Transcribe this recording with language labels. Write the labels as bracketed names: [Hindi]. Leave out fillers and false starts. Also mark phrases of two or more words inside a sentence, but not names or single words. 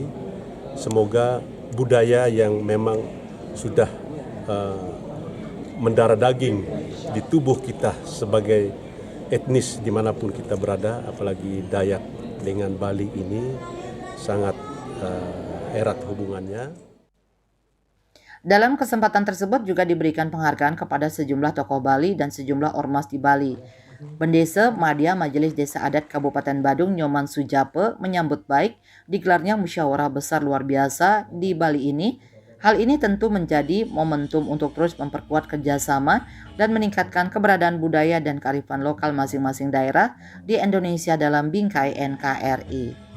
[Indonesian] Semoga budaya yang memang sudah mendarah daging di tubuh kita sebagai etnis dimanapun kita berada, apalagi Dayak dengan Bali ini sangat erat hubungannya. Dalam kesempatan tersebut juga diberikan penghargaan kepada sejumlah tokoh Bali dan sejumlah ormas di Bali. Pendesa Madya Majelis Desa Adat Kabupaten Badung Nyoman Sujape menyambut baik digelarnya musyawarah besar luar biasa di Bali ini. Hal ini tentu menjadi momentum untuk terus memperkuat kerjasama dan meningkatkan keberadaan budaya dan kearifan lokal masing-masing daerah di Indonesia dalam bingkai NKRI.